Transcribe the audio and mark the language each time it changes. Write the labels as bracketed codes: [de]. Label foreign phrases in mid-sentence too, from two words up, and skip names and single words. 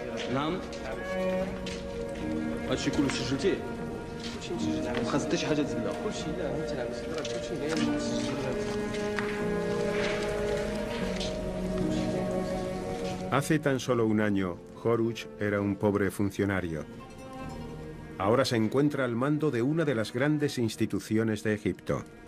[ar] نعم هادشي كله سجلتيه ما خاص حتى شي حاجه تزيد كلشي لا انت عم تسجل كلشي غير [es] Hace tan solo un año, Horus era un pobre funcionario. Ahora se encuentra al mando de una de las grandes instituciones de Egipto.